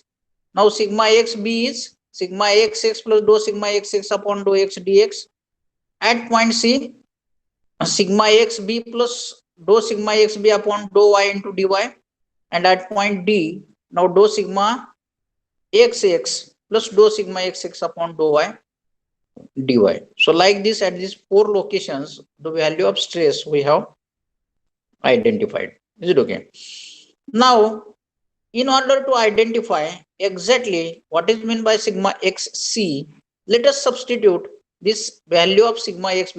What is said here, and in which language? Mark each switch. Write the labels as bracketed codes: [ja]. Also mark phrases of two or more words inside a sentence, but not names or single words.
[en] Now sigma xb is sigma xx plus dou sigma xx upon dou x dx. At point C, sigma xb plus dou sigma xb upon dou y into dy. And at point D, now dou sigma xx plus dou sigma xx upon dou y dy. So like this, at these four locations, the value of stress we have identified. Is it okay? Now, in order to identify exactly what is meant by sigma xc, let us substitute this value of sigma xb.